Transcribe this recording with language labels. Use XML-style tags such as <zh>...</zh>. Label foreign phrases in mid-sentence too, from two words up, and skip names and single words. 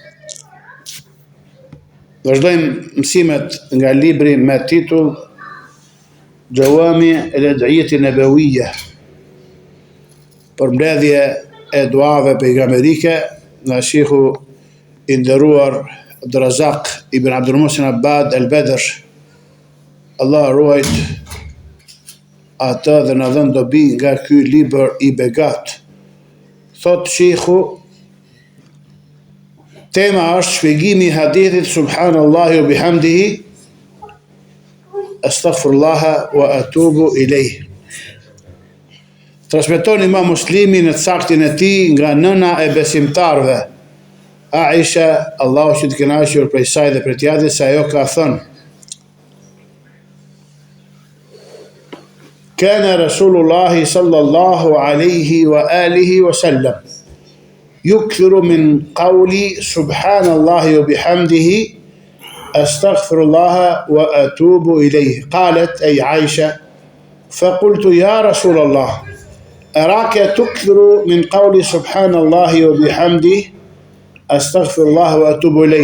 <sq>Vazhdojmë mësimet nga libri me titull Gjawami el-Ad'iyati Nabawiyya, përmbledhje e duave pejgamberike nga shehu i nderuar Abdurrazak ibn Abdul Muhsin Abbad al-Badr. Allah ruajt atë dhe na dhënë dobi nga ky libër i begat. Thot shehu, tema është shpjegimi i hadithit</sq> <ar>سبحان الله وبحمده أستغفر الله وأتوب إليه.</ar> <sq>Transmeton Imam Muslimi në saktin e tij nga nëna e besimtarëve, Aisha, Allahu që të kënaqur prej saj dhe prej tij, se ajo ka thënë:</sq> <ar>كان رسول الله صلى الله عليه وآله وسلم يكثر من قول سبحان الله وبحمده أستغفر الله وأتوب إليه. قالت أي عائشة: فقلت يا رسول الله أراك تكثر من قول سبحان الله وبحمده أستغفر الله وأتوب إليه.</ar>